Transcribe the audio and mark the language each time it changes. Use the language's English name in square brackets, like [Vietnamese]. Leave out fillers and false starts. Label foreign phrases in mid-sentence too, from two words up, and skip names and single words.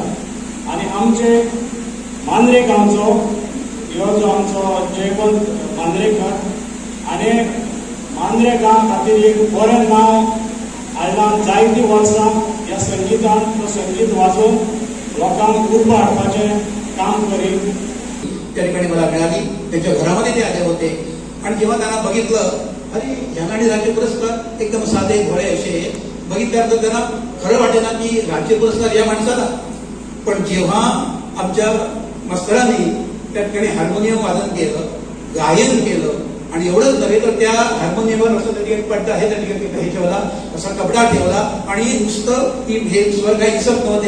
[Konkani] आनी आमचे मांद्रे गांवचो ह्यो जो आमचो जयवंत मांद्रेकर आनी मांद्रे गांव खातीर एक बरें नांव हाडलां. जायतीं वर्सां ह्या संगीतान तो संगीत वाजोवन लोकांक उर्बा हाडपाचें काम करीत. [Marathi] त्या ठिकाणी मला मिळाली. त्यांच्या घरामध्ये ते आले होते आणि जेव्हा त्यांना बघितलं, अरे ह्यांना राज्य पुरस्कार एकदम साधे भोळे असे बघितल्यानंतर त्यांना खरं वाटेना की राज्य पुरस्कार या माणसाला. पण जेव्हा आमच्या मास्तरांनी त्या ठिकाणी हार्मोनियम वादन केलं, गायन केलं आणि एवढंच नव्हे तर त्या हार्मोनियमवर असं त्या ठिकाणी पडदा आहे, त्या ठिकाणी ठेवला, असा कपडा ठेवला आणि नुसतं ती हे स्वर काही दिसत नव्हते.